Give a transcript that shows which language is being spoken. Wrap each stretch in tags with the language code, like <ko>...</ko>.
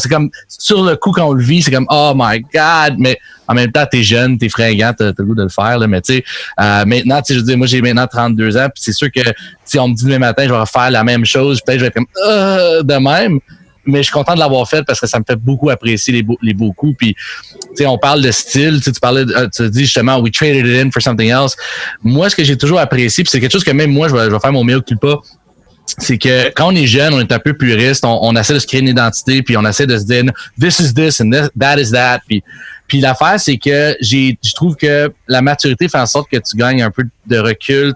<fr>C'est comme, sur le coup, quand on le vit, c'est comme,</fr> <en>oh my God,</en> <fr>mais en même temps, t'es jeune, t'es fringant, t'as le goût de le faire, là. Mais tu sais, maintenant, tu sais, je veux dire, moi, j'ai maintenant 32 ans, puis c'est sûr que, si on me dit demain matin, je vais refaire la même chose, peut-être je vais être comme, de même. Mais je suis content de l'avoir fait parce que ça me fait beaucoup apprécier les beaux coups. Puis, tu sais, on parle de style. Tu dis justement,</fr> <en>we traded it in for something else.</en> <fr>Moi, ce que j'ai toujours apprécié, puis c'est quelque chose que même moi, je vais faire mon meilleur culpa, c'est que quand on est jeune, on est un peu puriste, on essaie de se créer une identité, puis on essaie de se dire,</fr> <en>this is this and that is that.</en> <fr>Puis l'affaire, c'est que je trouve que la maturité fait en sorte que tu gagnes un peu de recul.</fr>